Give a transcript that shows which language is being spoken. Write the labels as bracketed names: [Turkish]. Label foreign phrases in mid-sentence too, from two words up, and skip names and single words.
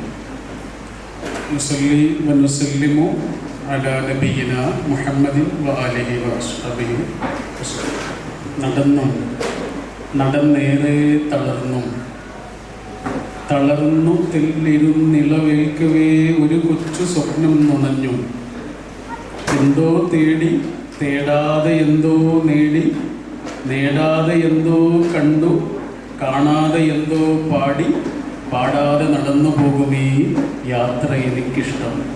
[Arabic] نصلي ونسلم على نبينا محمد وعلى آله وأصحابه. [Malayalam] നടന്നേറെ തളർന്നു തെല്ലിരുന്നിളവേൽക്കവേ ഒരു കൊച്ചു സ്വപ്നം നുണഞ്ഞു. എന്തോ തേടി തേടാതെ എന്തോ നേടി, നേടാതെ എന്തോ കണ്ടു, കാണാതെ എന്തോ പാടി, പാടാതെ നടന്നു പോകുമീ യാത്ര എനിക്കിഷ്ടം.